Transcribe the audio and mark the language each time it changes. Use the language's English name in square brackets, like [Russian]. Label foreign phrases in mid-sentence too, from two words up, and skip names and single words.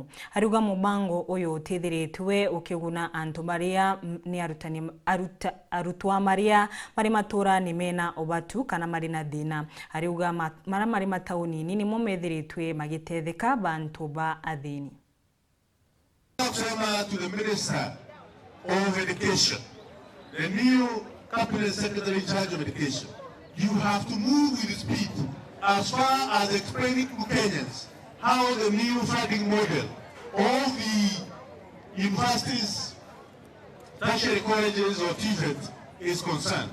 [Meru] Ariuga mubango ũyũ ũteithiritwe ũkĩguna antu maria ni arutwa maria mari matura ni mena obatu kana mari na thĩna. Ariuga mari matauni ni mo methiritwe magitetheka bantu ba athini. [English] To the Minister of Education, the new Cabinet Secretary in charge of Education, you have to move with speed as far as explaining to Kenyans how the new funding model of the universities, tertiary colleges or TVET is concerned.